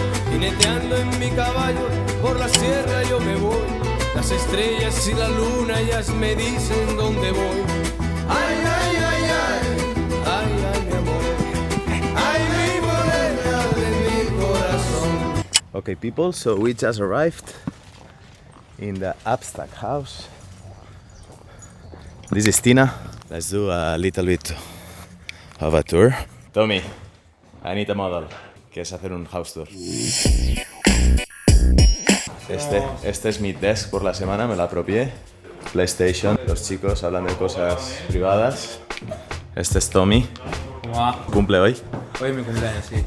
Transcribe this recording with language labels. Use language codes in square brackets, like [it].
[es] Jineteando en mi caballo, por la sierra yo me voy. Las estrellas y la luna ellas me dicen dónde voy. Ay, ay, ay, ay, ay, ay, mi amor. Ay, mi morena de mi corazón. [en] Okay, people, so we just arrived in the Abstract House. This is Tina. Let's do a little bit of a tour. Tommy, I need a model. [es] ¿Quieres hacer un house tour? Este es mi desk por la semana, me lo apropié. PlayStation, los chicos hablan de cosas privadas. Este es Tommy. ¿Cómo va? ¿Cumple hoy? Hoy es mi cumpleaños, sí.